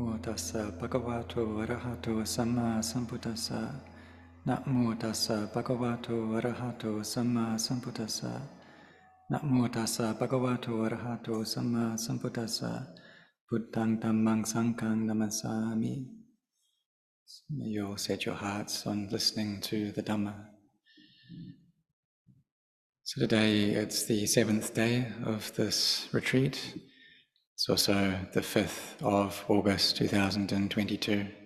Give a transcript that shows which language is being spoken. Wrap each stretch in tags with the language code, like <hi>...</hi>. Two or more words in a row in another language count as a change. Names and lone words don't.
<pi>tassa bhagavato arahato samma sambuddhassa. Namo tassa bhagavato arahato samma sambuddhassa. Namo tassa bhagavato arahato samma sambuddhassa. Buddhang dhammang sanghang namasami.</pi> <en>May you all set your hearts on listening to the Dhamma. So today it's the 7th day of this retreat. It's also the 5th of August 2022.</en>